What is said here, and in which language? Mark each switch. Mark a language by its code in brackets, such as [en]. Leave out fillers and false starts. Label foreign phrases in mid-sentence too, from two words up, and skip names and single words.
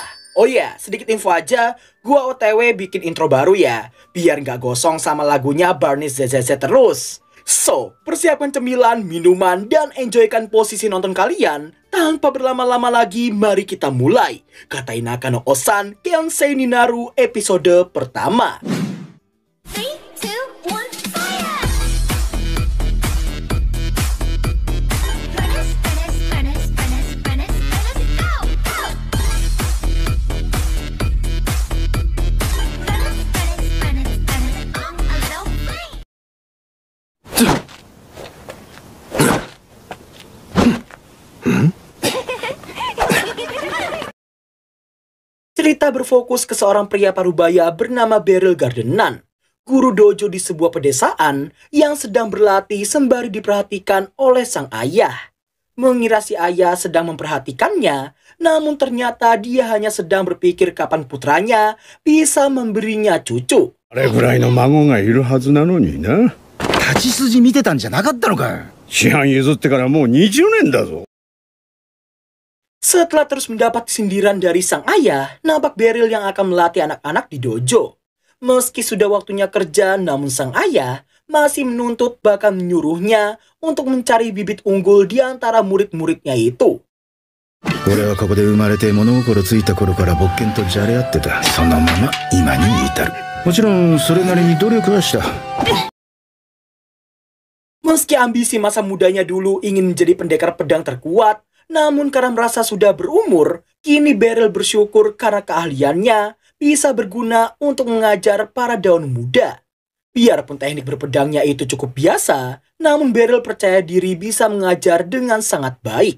[id] Oh iya, sedikit info aja, gua OTW bikin intro baru ya, biar gak gosong sama lagunya Barney ZZZ terus. So, persiapkan cemilan, minuman, dan enjoykan posisi nonton kalian. Tanpa berlama-lama lagi, mari kita mulai. Katai Naka no Osan, Kensei ni Naru episode pertama. 3, 2, 1, [en] fire! Furnace, furnace, furnace, furnace, furnace, furnace, go, go! Furnace, furnace, furnace, furnace, on a little flame! [id] Cerita berfokus ke seorang pria parubaya bernama Beryl Gardenan, guru dojo di sebuah pedesaan yang sedang berlatih sembari diperhatikan oleh sang ayah. Mengira si ayah sedang memperhatikannya, namun ternyata dia hanya sedang berpikir kapan putranya bisa memberinya cucu. [ja] あれぐらいの孫がいるはずなのにな。勝ち筋見てたんじゃなかったのか。師範譲ってからもう20年だぞ。 [id] Setelah terus mendapat sindiran dari sang ayah, nampak Beryl yang akan melatih anak-anak di dojo. Meski sudah waktunya kerja, namun sang ayah masih menuntut bahkan menyuruhnya untuk mencari bibit unggul di antara murid-muridnya itu. [ja] 俺はここで生まれて物心ついた頃から勃健とじゃれ合ってた。そのまま今に至る。もちろんそれなりに努力はした。 [id] Meski ambisi masa mudanya dulu ingin menjadi pendekar pedang terkuat, namun karena merasa sudah berumur, kini Beryl bersyukur karena keahliannya bisa berguna untuk mengajar para daun muda. Biarpun teknik berpedangnya itu cukup biasa, namun Beryl percaya diri bisa mengajar dengan sangat baik.